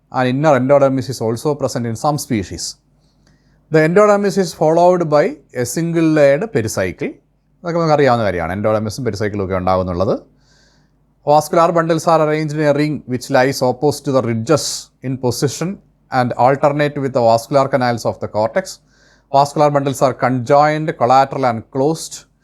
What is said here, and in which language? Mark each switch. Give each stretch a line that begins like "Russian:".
English: An inner endodermis is also present in some species. The endodermis is followed by a single layered pericycle.
Malayalam: അതൊക്കെ നമുക്ക് അറിയാവുന്ന കാര്യമാണ്, എൻഡോഡെർമിസും പെരിസൈക്കിളും ഒക്കെ ഉണ്ടാകുന്നുള്ളത്.
English: Vascular bundles are arranged in a ring which lies opposite to the ridges in position and alternate with the vascular canals of the cortex. Vascular bundles are conjoined, collateral and closed.